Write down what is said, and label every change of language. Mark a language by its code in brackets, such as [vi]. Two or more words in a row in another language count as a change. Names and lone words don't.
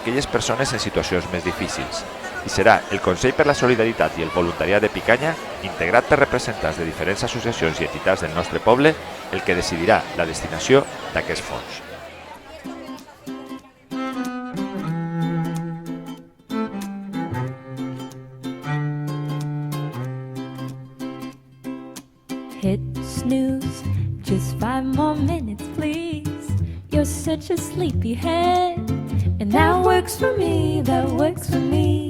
[ca] aquelles persones en situacions més difícils i serà el Consell per la Solidaritat i el Voluntariat de Picanya, integrat per representants de diferents associacions i entitats del nostre poble, el que decidirà la destinació d'aquests fons. [en] Hit snooze, just 5 more minutes, please. You're such a sleepyhead, and that works for me, that works for me.